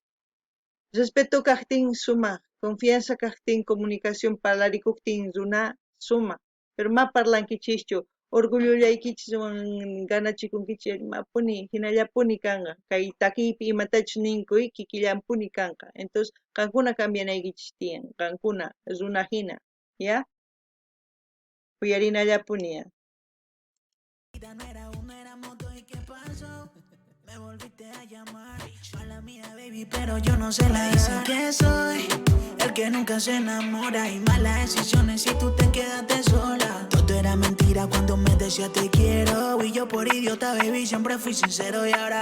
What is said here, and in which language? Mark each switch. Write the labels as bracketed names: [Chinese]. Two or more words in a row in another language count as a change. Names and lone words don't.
[Quechua] Respeto kaqtin sumaq, confianza kaqtin, comunicación parlarikuptin runa sumaq, pero ma parlankichischu, orgullollaykichis ganachikunkichis mapuni, hinallapuni kanqa, kay takipi imatachus ninkuy kikillampuni kanqa. Entonces, qankuna cambianaykichis tiyan, qankuna runa hina, ¿ya? Uyarinallapuni ya. [Spanish] No era uno, éramos dos, ¿y qué pasó? Me volviste a llamar, mala mía baby, pero yo no sé la dicen que soy el que nunca se enamora y malas decisiones si tú te quedaste sola. Todo era mentira cuando me decía te quiero y yo por idiota baby siempre fui sincero y ahora